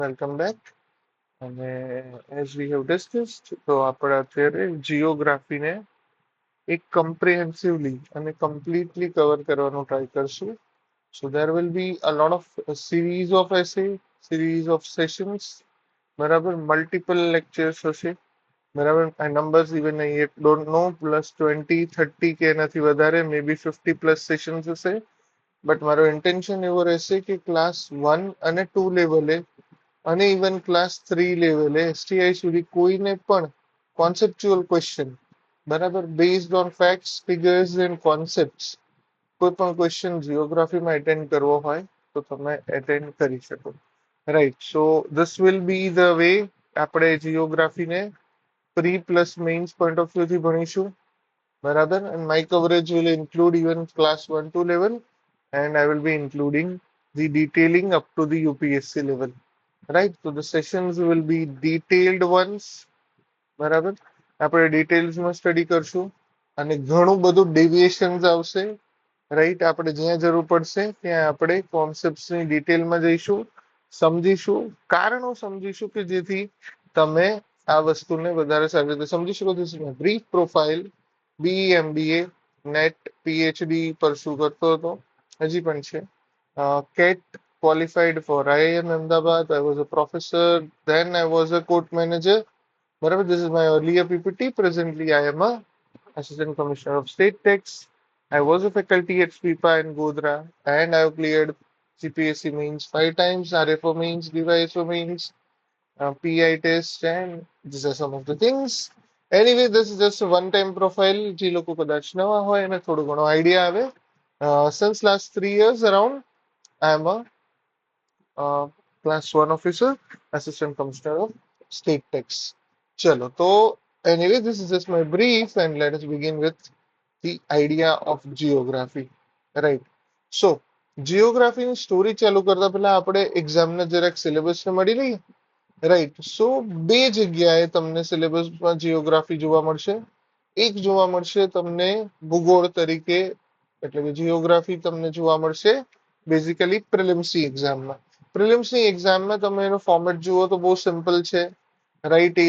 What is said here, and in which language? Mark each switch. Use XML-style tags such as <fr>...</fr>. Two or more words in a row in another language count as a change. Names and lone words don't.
<en>Welcome back. અને as we have discussed,</en> <gu>તો આપણે અત્યારે જીઓગ્રાફીને એક કમ્પ્રિહેન્સિવલી અને કમ્પ્લીટલી કવર કરવાનો ટ્રાય કરશું.</gu> <en>So there will be a lot of a series of essay, series of sessions, બરાબર multiple lectures હશે.</en> <gu>બરાબર આ</gu> <en>numbers even I yet don't know plus 20, 30</en> <gu>કે એનાથી વધારે</gu> <en>maybe 50 plus sessions હશે.</en> <gu>બટ મારો ઇન્ટેન્શન એવો રહેશે કે ક્લાસ 1 અને 2 લેવલે અને ઇવન ક્લાસ 3 લેવલે એસટીઆઈ સુધી કોઈને પણ</gu> <en>conceptual question barabar based on facts figures and concepts</en> <gu>કોઈ પણ ક્વેશ્ચન જીઓગ્રાફીમાં એટેન્ડ કરવો હોય તો તમે એટેન્ડ કરી શકો</gu> <en>right so this will be the way</en> <gu>આપણે જીઓગ્રાફીને</gu> <en>pre plus mains point of view</en> <gu>થી ભણીશું બરાબર</gu> <en>and my coverage will include even class 1 to level and I will be including the detailing up to the UPSC level. Right, so the sessions will be detailed ones</en> <gu>બરાબર આપણે ડિટેલ્સમાં સ્ટડી કરશું અને ઘણું બધું ડેવિએશન્સ આવશે રાઈટ આપણે જ્યાં જરૂર પડશે ત્યાં આપણે કોન્સેપ્ટ્સની ડિટેલમાં જઈશું સમજીશું કારણો સમજીશું કે જેથી તમે આ વસ્તુને વધારે સારી રીતે સમજી શકો</gu> <en>this is my brief profile BE MBA NET PhD pursue</en> <gu>કરતો હતો હજી પણ છે કેટ</gu> <en>qualified for IIM Ahmedabad. I was a professor. Then I was a court manager. Whatever, this is my earlier PPT. Presently, I am a Assistant Commissioner of State Tax. I was a faculty at SPIPA in Godhra, and I have cleared GPSC means 5 times, RFO means, DYSO means, PI test, and these are some of the things. Anyway, this is just a one-time profile.</en> <gu>જે લોકો કદાચ નવા હોય એને થોડો ઘણો આઈડિયા આવે.</gu> <en>Since last 3 years around, I am a class 1 officer, assistant commissioner of state tax. Chalo, so anyway, this is just my brief and let us begin with the idea of geography. Right. So, geography</en> <gu>ની સ્ટોરી ચાલુ કરતા પહેલા આપણે એક્ઝામના જરાક સિલેબસને મળી લઈએ</gu> <en>right so</en> <gu>બે જગ્યાએ તમને સિલેબસમાં જીઓગ્રાફી જોવા મળશે એક જોવા મળશે તમને ભૂગોળ તરીકે એટલે કે જીઓગ્રાફી તમને જોવા મળશે બેઝિકલી પ્રિલિમ્સની એક્ઝામમાં પ્રિલિમ્સની એક્ઝામમાં તમે એનો ફોર્મેટ જુઓ તો બહુ સિમ્પલ છે રાઈટ એ</gu>